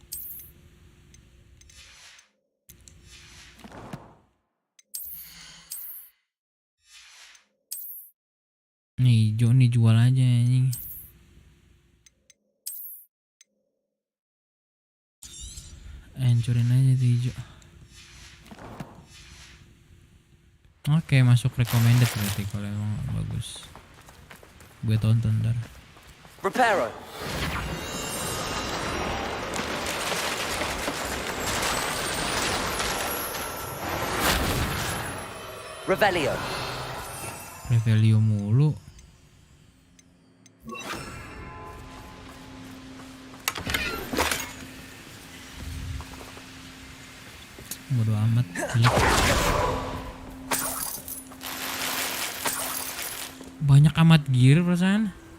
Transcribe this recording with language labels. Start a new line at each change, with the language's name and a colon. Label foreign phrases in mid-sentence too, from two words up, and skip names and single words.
Indonesian: Nih hijau nih, jual aja anjing. Hancurin aja tuh hijau. Oke, masuk recommended berarti kalau emang bagus. Gue tonton ntar. Reparo. Revelio. Revelio mulu. Bodo amat. Jelek. Banyak amat gear perasaan.